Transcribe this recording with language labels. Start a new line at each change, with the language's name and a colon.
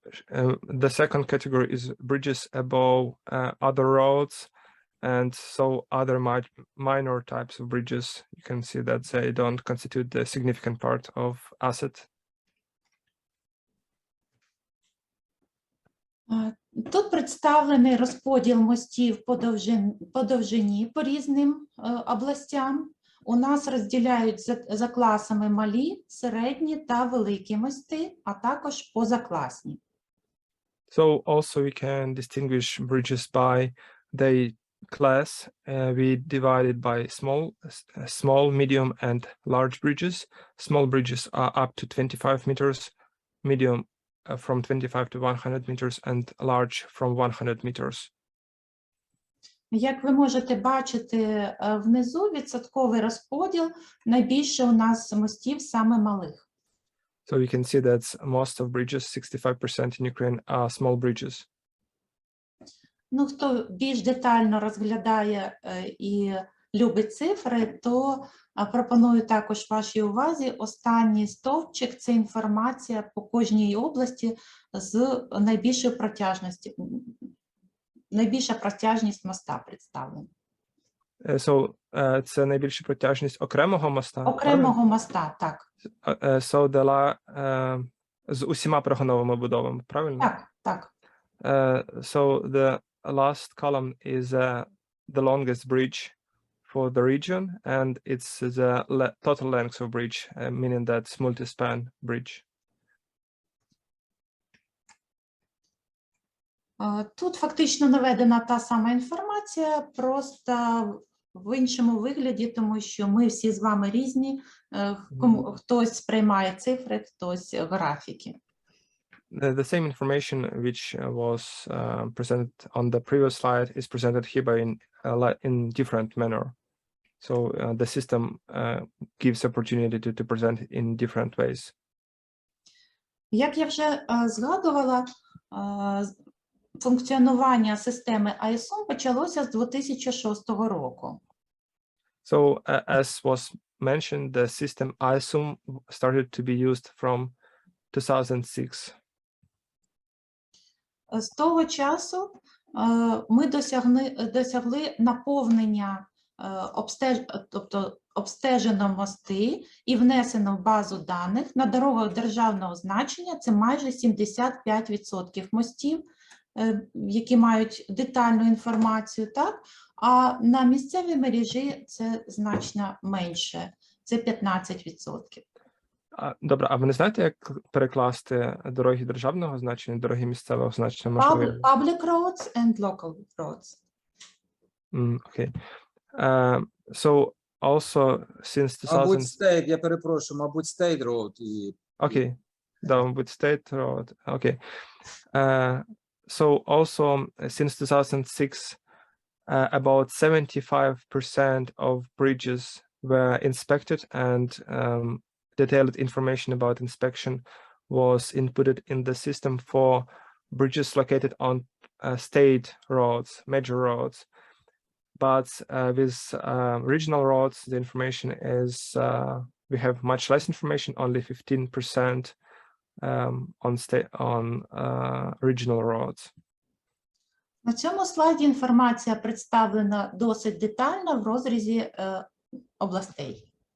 English: The second category is bridges above other roads, and so other minor types of bridges. You can see that they don't constitute the significant part of asset.
Ukrainian: Тут представлений розподіл мостів по довжині по різним областям. У нас розділяють за класами малі, середні та великі мости, а також позакласні.
English: So also we can distinguish bridges by their class. We divide it by small, medium, and large bridges. Small bridges are up to 25 meters, medium from 25 to 100 meters, and large from 100 meters.
Ukrainian: Як ви можете бачити внизу, відсотковий розподіл, найбільше у нас мостів саме малих.
English: So you can see that most of bridges, 65% in Ukraine, are small bridges.
Ukrainian: Ну, хто більш детально розглядає і любить цифри, то пропоную також вашій увазі останній стовпчик – це інформація по кожній області з найбільшою протяжністю. Найбільша протяжність моста представлена.
English: So
Ukrainian: це найбільша протяжність окремого моста? Окремого моста, так.
English: So
Ukrainian: з усіма прогоновими будовами, правильно? Так.
English: So the last column is the longest bridge for the region, and it's the total length of bridge, meaning that's multi-span bridge.
Ukrainian: Тут фактично наведена та сама інформація, просто в іншому вигляді, тому що ми всі з вами різні, хтось сприймає цифри, хтось графіки.
English: The same information which was presented on the previous slide is presented here in different manner. So the system gives opportunity to present in different ways.
Ukrainian: Як я вже згадувала, функціонування системи ISOM почалося з 2006 року.
English: So as was mentioned, the system ISOM started to be used from 2006.
Ukrainian: З того часу ми досягли наповнення, тобто обстежено мости і внесено в базу даних на дорогах державного значення. Це майже 75% мостів, які мають детальну інформацію, так? А на місцевій мережі це значно менше, це 15%. Добре, а ви не знаєте, як перекласти дороги державного значення, дороги місцевого значення? Можливо?
English: Public roads and local roads. Okay. So also since 2000...
Ukrainian: Мабуть,
English: state,
Ukrainian: я перепрошую, мабуть,
English: state road. Okay,
Ukrainian: да, мабуть,
English: state road. Okay. So also since 2006, about 75% of bridges were inspected, and detailed information about inspection was inputted in the system for bridges located on state roads, major roads. But with regional roads, the information is, we have much less information, only 15% on regional roads.
Ukrainian: На цьому слайді інформація представлена досить детально в розрізі областей.